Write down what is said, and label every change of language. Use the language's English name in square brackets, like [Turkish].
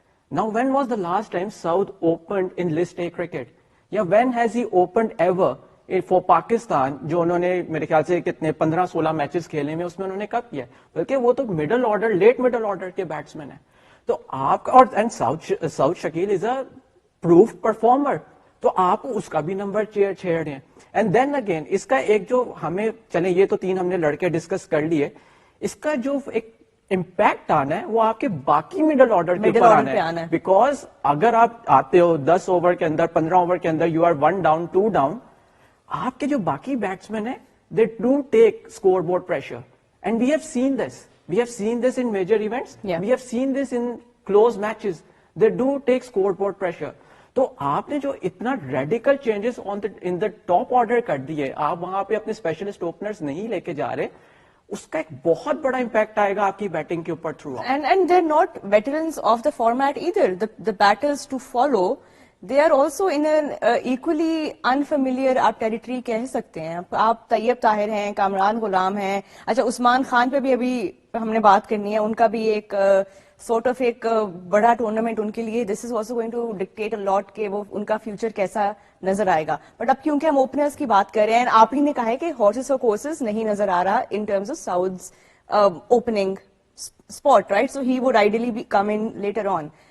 [English] Now, when was the last time Saud opened in List A cricket? [Urdu] یا [English] when has he opened ever for Pakistan, [Urdu] جو انہوں نے میرے خیال سے کتنے 15-16 میچز کھیلے میں اس میں انہوں نے کب کیا, بلکہ وہ تو middle order late middle order کے بیٹسمین ہیں. تو آپ کا اور سعود شکیل از اے پروف پرفارمر, تو آپ اس کا بھی نمبر چھیڑ رہے ہیں. اینڈ دین اگین اس کا ایک جو ہمیں چلیں یہ تو 3 ہم نے لڑکے ڈسکس کر لیے, اس کا جو ایک امپیکٹ آنا ہے وہ آپ کے باقی مڈل آرڈر کے اوپر آنا ہے. بیکاز اگر آپ آتے ہو 10 اوور کے اندر 15 اوور کے اندر یو آر 1 ڈاؤن 2 ڈاؤن, آپ کے جو باقی بیٹسمین ہیں [English] They do take score board pressure. And we have seen this in major events, we have seen this in close matches, they do take score board pressure. [Urdu] تو آپ نے جو اتنا radical changes in the top order کر دیے, آپ وہاں پہ اپنے اسپیشلسٹ اوپنرز نہیں لے کے جا رہے, اس کا ایک بہت بڑا امپیکٹ آئے گا آپ کی بیٹنگ کے اوپر through. [English] And they're not veterans of the format either. The batters to follow, they are also in an equally unfamiliar [Urdu] آپ ٹیریٹری کہہ سکتے ہیں. آپ طیب طاہر ہیں, کامران غلام ہیں, اچھا عثمان خان پہ بھی ابھی ہم نے بات کرنی ہے, ان کا بھی ایک سورٹ آف ایک بڑا ٹورنامنٹ ان کے لیے. [English] this is also going to dictate a lot [Urdu] کہ وہ ان کا فیوچر کیسا نظر آئے گا. بٹ اب کیونکہ ہم اوپنرز کی بات کر رہے ہیں, آپ ہی نے کہا ہے کہ ہارسز اور کورسز نہیں نظر آ رہا in terms of سعود's opening spot, right? [English] So he would ideally be come in later on.